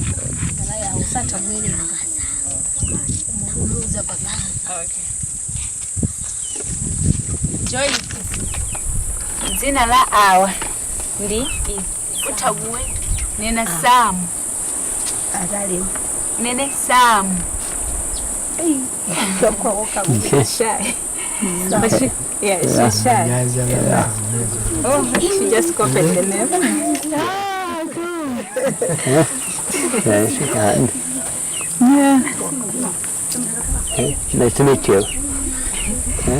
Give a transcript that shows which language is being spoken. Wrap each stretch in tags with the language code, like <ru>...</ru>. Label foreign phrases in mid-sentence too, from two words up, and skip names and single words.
<en>Okay. Joyce.</en> <ny>Dzina la awa ndi Utabuwe. Nena Sam. Nene Sam.</ny> <en>Okay. She's shy. But she's shy. Oh, she just copied the name. Yeah, she can. Yeah. Okay. Nice to meet you. Okay.</en>